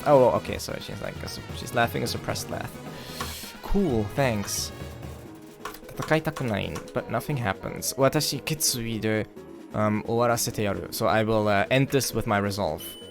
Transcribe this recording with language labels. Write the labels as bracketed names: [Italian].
[English] Oh, okay, so she's laughing a suppressed laugh. Cool, thanks. [Japanese] 戦いたくない [English] but nothing happens. [Japanese] 私決意で、終わらせてやる. [English] So I will end this with my resolve.